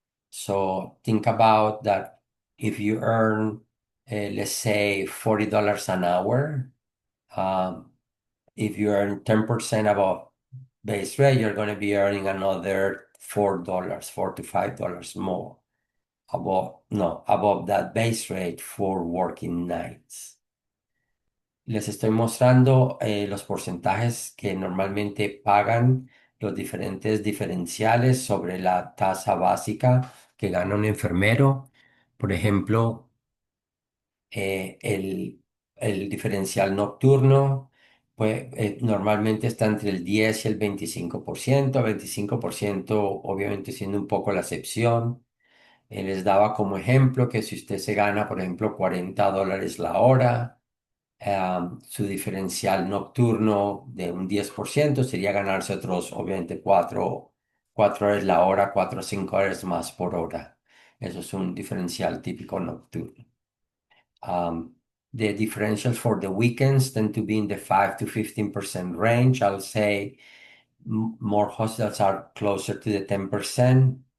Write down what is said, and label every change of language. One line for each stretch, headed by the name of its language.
English: So think about that if you earn, let's say, $40 an hour, if you earn 10% above base rate, you're going to be earning another $4, $4 to $5 more above, no, above that base rate for working nights.
Spanish: Les estoy mostrando los porcentajes que normalmente pagan los diferentes diferenciales sobre la tasa básica que gana un enfermero. Por ejemplo, eh, el, el diferencial nocturno, pues normalmente está entre el 10 y el 25%, 25% obviamente siendo un poco la excepción. Les daba como ejemplo que si usted se gana, por ejemplo, $40 la hora, su diferencial nocturno de un 10% sería ganarse otros, obviamente, 4 horas la hora, 4 o 5 horas más por hora. Eso es un diferencial típico nocturno.
English: Um, the differentials for the weekends tend to be in the 5 to 15% range. I'll say more hospitals are closer to the 10%.